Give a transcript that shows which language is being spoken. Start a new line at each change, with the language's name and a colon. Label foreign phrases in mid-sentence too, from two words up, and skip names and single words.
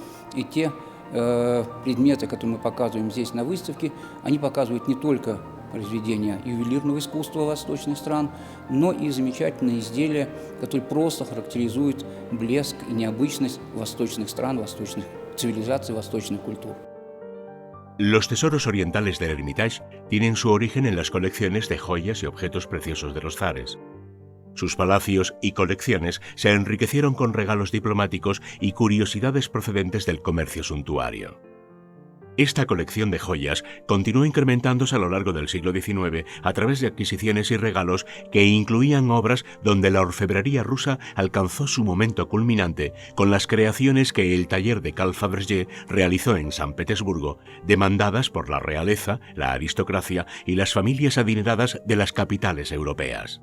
Russian: И те предметы, которые мы показываем здесь на выставке, они показывают не только произведения ювелирного искусства восточных стран, но и замечательные изделия, которые просто характеризуют блеск и необычность восточных стран, восточных цивилизаций, восточных культур.
Spanish: Los tesoros orientales del Hermitage tienen su origen en las colecciones de joyas y objetos preciosos de los zares. Sus palacios y colecciones se enriquecieron con regalos diplomáticos y curiosidades procedentes del comercio suntuario. Esta colección de joyas continuó incrementándose a lo largo del siglo XIX a través de adquisiciones y regalos que incluían obras donde la orfebrería rusa alcanzó su momento culminante con las creaciones que el taller de Carl Fabergé realizó en San Petersburgo, demandadas por la realeza, la aristocracia y las familias adineradas de las capitales europeas.